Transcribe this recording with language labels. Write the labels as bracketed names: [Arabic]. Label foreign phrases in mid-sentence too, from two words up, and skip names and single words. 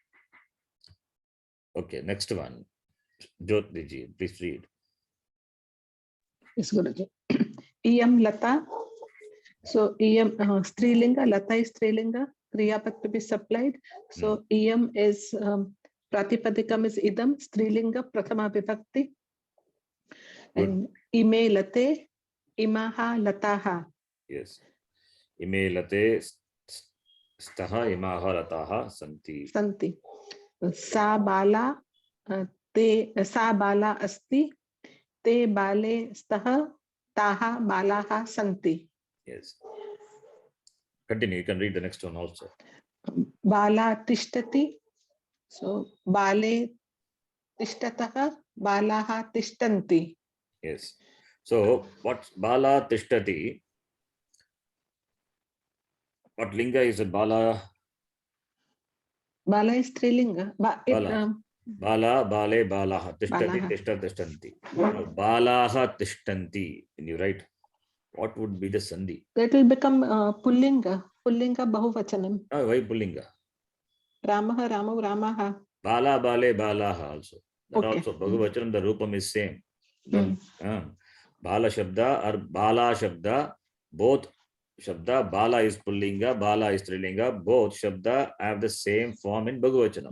[English] Okay, next one. Jyotiji, please read. Yes, Guruji. [Sanskrit] Iyam Lata. [English] So [Sanskrit] Iyam Strilinga, [English] Lata is Strilinga, Kriyapat to be supplied. So Iyam is Pratipadikam is Idam, Strilinga, [Sanskrit] Prathama Vibhakti. And Ime Late, Imaha Lataha. [English] Yes. [Sanskrit] Ime Late, Staha, Imaha Lataha, Santi. Santi. Sa Bala, Sa Bala Asti, Te Bale Staha, Taha Balaha Santi. [English] Yes. Continue. You can read the next one also. [Sanskrit] Bala Tishtati. So Bale Tishtataha, Balaha Tishtanti. [English] Yes. So what [Sanskrit] Bala Tishtati? [English] What linga is a Bala? Bala is Trilinga. [Sanskrit] Bala. Bala, Bale, Balaha. Tishtati, Balaha. Tishta, Tishtanti. Balaha Tishtanti. [English] When you write, what would be the Sandhi? That will become Pullinga. [Sanskrit] Pullinga Bahuvachanam. [English] No, why Pullinga? [Sanskrit] Ramaha, Ramu, Ramaha. Bala, Bale, Balaha also. That [English] Okay. also, Bahuvachanam, the Rupam is same. [Sanskrit] Bala Shabda [English] or [Sanskrit] Bala Shabda, [English] both Shabda, Bala is Pullinga, Bala is Strilinga, both Shabda have the same form in Bhagavachanam.